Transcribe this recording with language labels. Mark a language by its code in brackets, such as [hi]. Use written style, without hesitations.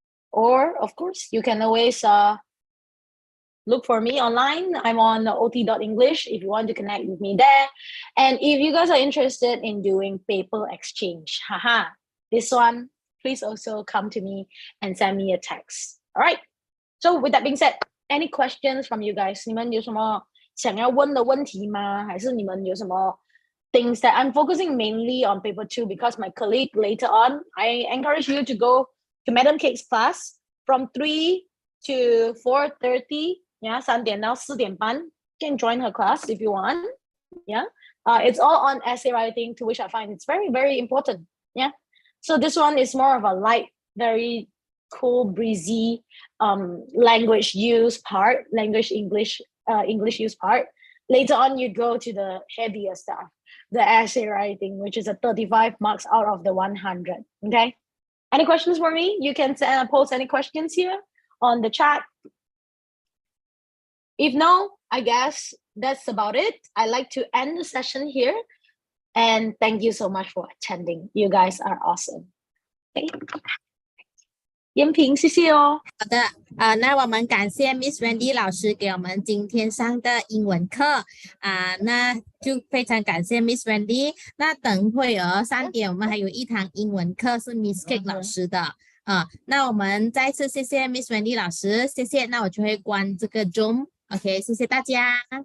[en] Or, of course, you can always look for me online. I'm on ot.english if you want to connect with me there. And if you guys are interested in doing paper exchange, this one, please also come to me and send me a text. All right. So with that being said, any questions from you guys? [zh] 你们有什么想要问的问题吗？还是你们有什么 [en] things that I'm focusing mainly on paper 2 because my colleague later on, I encourage you to go to Madam Kate's class from 3 to 4:30. Yeah, [zh] 3点到4点半. [en] You can join her class if you want. Yeah, it's all on essay writing, to which I find it's very, very important. Yeah, so this one is more of a light, very cool, breezy language use part, English use part. Later on, you go to the heavier stuff, the essay writing, which is a 35 marks out of the 100. Okay. Any questions for me? You can post any questions here on the chat. If no, I guess that's about it. I'd like to end the session here. And thank you so much for attending. You guys are awesome. Okay. 燕萍， [zh] 谢谢哦。好的，那我们感谢 Miss Wendy 老师给我们今天上的英文课那就非常感谢 Miss Wendy。那等会儿3点我们还有一堂英文课是 Miss Kate 老师的那我们再次谢谢 Miss Wendy 老师，谢谢。那我就会关这个 Zoom。OK， 谢谢大家。